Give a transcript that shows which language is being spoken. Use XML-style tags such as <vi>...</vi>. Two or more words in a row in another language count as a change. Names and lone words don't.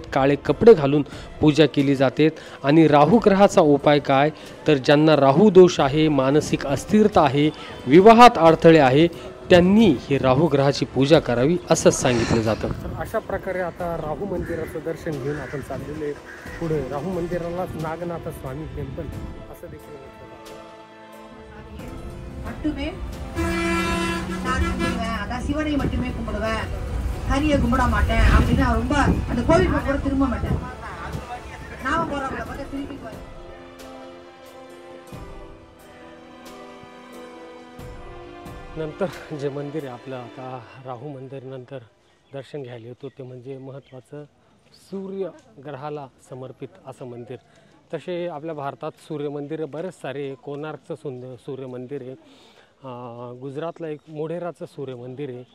<mr>काळे कपडे घालून पूजा केली जाते. आणि राहू ग्रहाचा उपाय काय तर ज्यांना राहू दोष आहे, मानसिक अस्थिरता आहे, विवाहात अडथळे आहे, त्यांनी हे राहू ग्रहाची पूजा करावी असं सांगितलं जातं. अशा प्रकारे आता राहू मंदिराचं दर्शन घेऊन आपण चाललेले पुढे. राहू मंदिराला नागनाथ स्वामी टेम्पल असं देखील</mr> <ta>அதான் சிவனை மட்டுமே கும்பிடுவேன், ஹரியை கும்பிட மாட்டேன் அப்படின்னு ரொம்ப அந்த கோவிலுக்கு கூட திரும்ப மாட்டேன். நாம போறவங்கள பார்த்தா திருப்பி</ta> <mr>नंतर जे मंदिर आहे आपलं आता राहू मंदिर नंतर दर्शन घ्यायला येतो ते म्हणजे महत्त्वाचं सूर्य ग्रहाला समर्पित असं मंदिर. तसे आपल्या भारतात सूर्य मंदिर बरेच सारे. कोणार्कचं सूर्य मंदिर आहे, गुजरातला एक मोढेराचं सूर्य मंदिर आहे.</mr>